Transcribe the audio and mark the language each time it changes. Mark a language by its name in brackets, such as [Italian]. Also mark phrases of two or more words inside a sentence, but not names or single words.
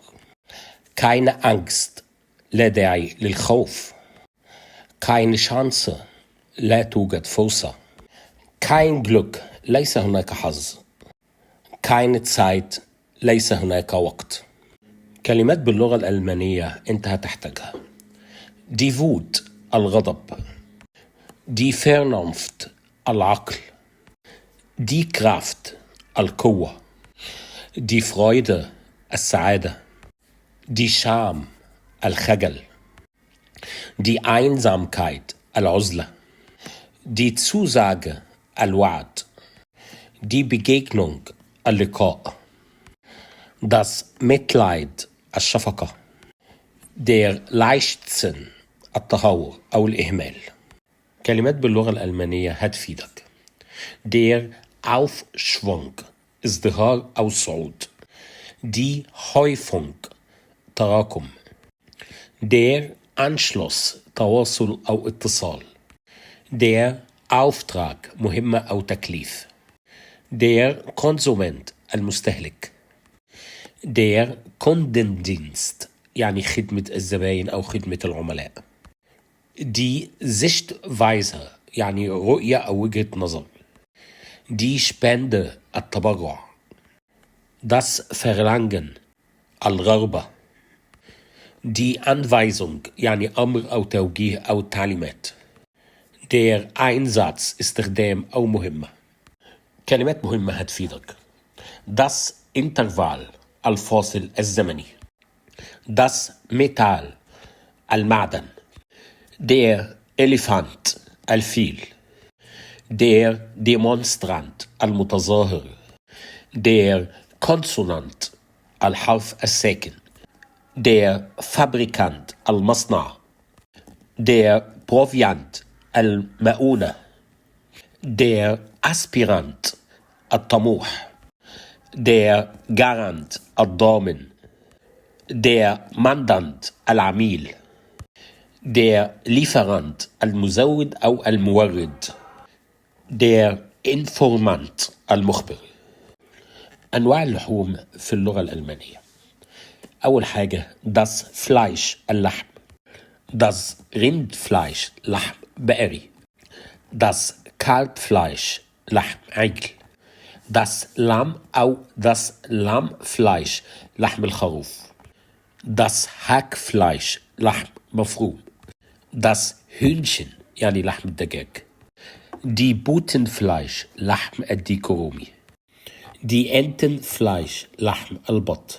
[German] keine Angst [Arabic] لا داعي للخوف. [German] keine Chance [Arabic] لا توجد فرصة. [German] kein Glück [Arabic] ليس هناك حظ. [German] keine Zeit [Arabic] ليس هناك وقت. كلمات باللغة الألمانية أنت هتحتاجها. [German] die Wut الغضب. die Vernunft العقل. die Kraft القوة. die Freude السعادة. die Scham الخجل. die Einsamkeit العزلة. die Zusage الوعد. die Begegnung اللقاء. das Mitleid الشفقة. der Leichtsinn [Arabic] التهور أو الإهمال. كلمات باللغة الألمانية هتفيدك. [German] der Aufschwung [Arabic] ازدهار أو صعود. [German] die Häufung تراكم. der Anschluss [Arabic] تواصل أو اتصال. [German] der Auftrag [Arabic] مهمة أو تكليف. [German] der Konsument المستهلك. der Kundendienst [Arabic] يعني خدمة الزباين أو خدمة العملاء. [German] die Sichtweise [Arabic] يعني رؤية أو وجهة نظر. [German] die Spende التبرع. das Verlangen الرغبة. die Anweisung [Arabic] يعني أمر أو توجيه أو تعليمات. [German] der Einsatz [Arabic] استخدام أو مهمة. كلمات مهمة هتفيدك. [German] das Intervall [Arabic] الفاصل الزمني. [German] das Metall المعدن. der Elefant الفيل. der Demonstrant المتظاهر. der Konsonant الحرف الساكن. der Fabrikant المصنع. der Proviant المؤونة. der Aspirant الطموح. der Garant الضامن. der Mandant [Arabic] العميل. [German] der Lieferant [Arabic] المزود أو المورد. [German] der Informant المخبر. [Arabic] أنواع اللحوم في اللغة الألمانية. أول حاجة [German] das Fleisch [Arabic] اللحم. [German] das Rindfleisch [Arabic] لحم بقري. [German] das Kalbfleisch [Arabic] لحم عجل. [German] das Lamm أو das Lammfleisch [Arabic] لحم الخروف. [German] das Hackfleisch [Arabic] لحم مفروم. [German] das Hühnchen [Arabic] يعني لحم الدجاج. [German] die Butenfleisch [Arabic] لحم الديك الرومي. [German] die Entenfleisch [Arabic] لحم البط.